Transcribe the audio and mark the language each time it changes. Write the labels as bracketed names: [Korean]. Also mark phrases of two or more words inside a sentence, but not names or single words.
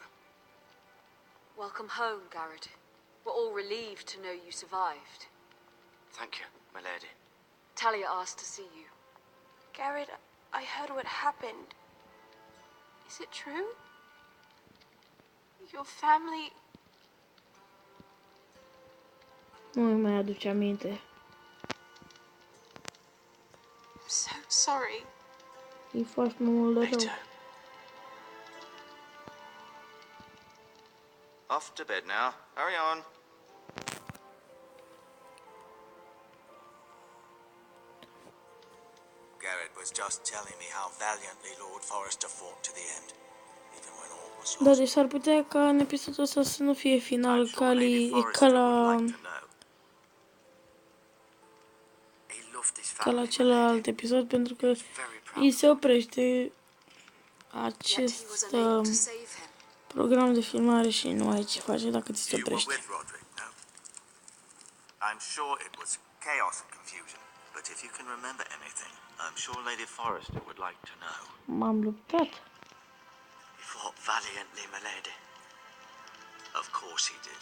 [English] Welcome home, Garrett. We're all relieved to know you survived. Thank you, my lady. Talia asked to see you. Garrett, I heard what happened. Is it true? Your family... [Romanian] Nu îmi mai aduce aminte. [English] I'm so sorry. [Romanian] E foarte mult de rău. [English] Later. Off to bed now. Hurry on. Garrett was just telling me how valiantly Lord Forrester fought to the end, even when all was [Romanian] Da, [English] lost. [Romanian] deci s-ar putea ca în episodul ăsta să nu fie final [English] I'm sure Lady [Romanian] ca [English] Forrester [Romanian] la, [English] would like to know. He loved his [Romanian] ca la [English] family. [Romanian] celălalt episod, pentru că [English] Very proud. [Romanian] îi se oprește [English] Yet he was [Romanian] acest [English] unable to save him. [Romanian] program de filmare și nu ai ce face dacă ți se [English] You were [Romanian] oprește. [English] with Roderick, no? I'm sure it was chaos and confusion, but if you can remember anything, I'm sure Lady Forrester would like to know. [Romanian] M-am luptat. [English] He fought valiantly, my lady. Of course he did.